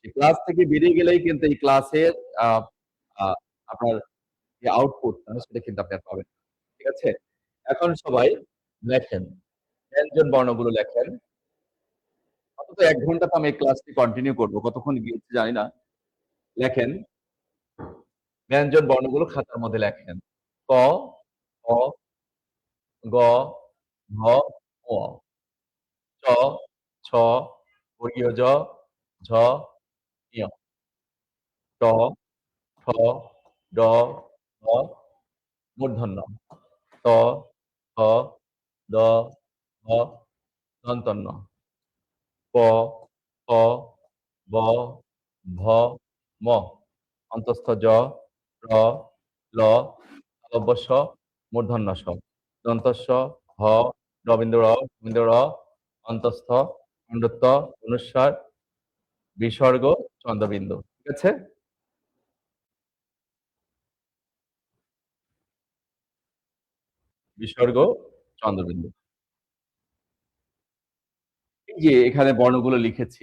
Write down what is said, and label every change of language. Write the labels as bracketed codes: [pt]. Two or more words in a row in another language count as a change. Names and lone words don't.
[bn] ক্লাস থেকে বেরিয়ে গেলেই কিন্তু এই ক্লাসের আ আ আপনার যে আউটপুটটা সেটা কিন্তু আপনি আর পাবেন না। ঠিক আছে? এখন সবাই লেখেন। ব্যঞ্জন বর্ণগুলো লেখেন। অন্তত ১ ঘন্টা তো আমি এই ক্লাসটি কন্টিনিউ করব। কতক্ষণ গিয়েছে জানি না। লেখেন। ব্যঞ্জন বর্ণগুলো খাতার মধ্যে লেখেন। ক, খ, গ, ঘ, ঙ, চ, ছ, বর্গীয় জ, ঝ, ঞ, ট, ঠ, ড, ঢ, মূর্ধন্য ণ, ত, থ, দ, ধ, দন্তন্য ন, প, ফ, ব, ভ, ম, অন্তঃস্থ জ, র, ল, তালব্য শ, মূর্ধন্য ষ, দন্তস্ব হ, রবিন্দ্র র, বিন্দু র, অন্তঃস্থ খণ্ডত্ব অনুস্বার, বিসর্গ, চন্দ্রবিন্দু। ঠিক আছে? বিসর্গ, চন্দ্রবিন্দু। এই যে এখানে বর্ণগুলো লিখেছি।